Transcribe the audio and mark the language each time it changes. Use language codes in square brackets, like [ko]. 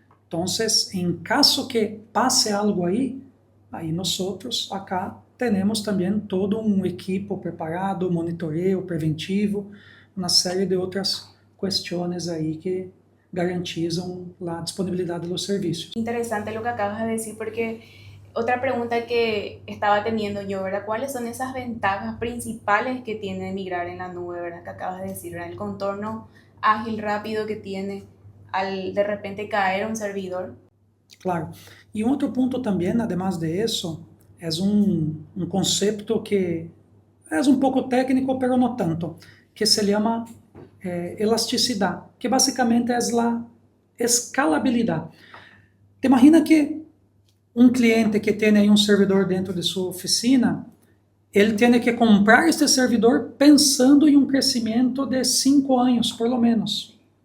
[pt] Então, em caso que passe algo aí nós acá temos também todo um equipo preparado, monitoreo preventivo, uma série de outras questões aí que garantizam a disponibilidade dos serviços. [es] Interesante lo que acabas de decir porque otra pregunta que estaba teniendo yo, ¿verdad? ¿Cuáles son esas ventajas principales que tiene migrar en la nube, ¿verdad? Que acabas de decir, ¿verdad? El contorno ágil, rápido que tiene al de repente caer un servidor. Claro. [pt] E um outro ponto também, además de isso, é um conceito que é um pouco técnico, pero não tanto, que se chama elasticidade, que basicamente é a escalabilidade. Te imagina que um cliente que tem aí um servidor dentro de sua oficina, ele tem que comprar este servidor pensando em um crescimento de 5 anos, por lo menos.